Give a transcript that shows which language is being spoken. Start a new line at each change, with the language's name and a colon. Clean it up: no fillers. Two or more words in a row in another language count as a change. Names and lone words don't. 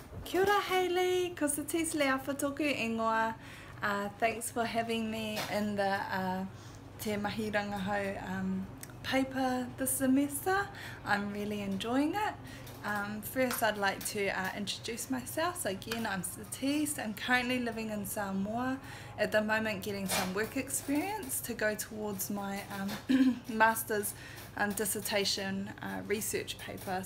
Māori: Kia ora Hayley, ko sa tis Leafa toku ingoa.
English: Thanks for having me in the Te Mahi Rangahau paper this semester. I'm really enjoying it. First I'd like to introduce myself. So again, I'm Satis. I'm currently living in Samoa. At the moment getting some work experience to go towards my master's dissertation research paper.